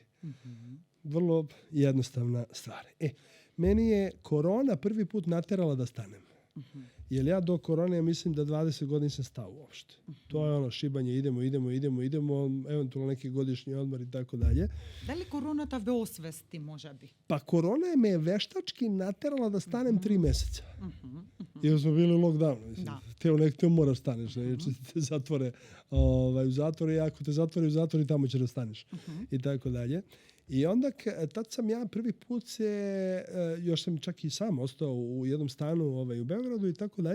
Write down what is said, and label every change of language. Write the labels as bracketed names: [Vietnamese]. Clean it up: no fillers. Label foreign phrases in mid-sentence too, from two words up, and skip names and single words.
[Serbian] Vrlo jednostavna stvar. Meni je korona prvi put naterala da stanem. Jer ja do korone mislim da 20 godina sam stao uopšte. To je šibanje, idemo, eventualno neki godišnji odmor i tako dalje. Da li [Macedonian] koroната ве освести, може би? [Serbian] Pa korona me je veštački naterala da stanem 3 meseca. Jer smo bili u lockdownu. Teo moraš staneš, jer te zatvore u zatvore i ako te zatvore u zatvore, tamo će da staneš. I tako dalje. I onda tad sam ja prvi put još sam čak i sam ostao u jednom stanu u Beogradu i tako dalje.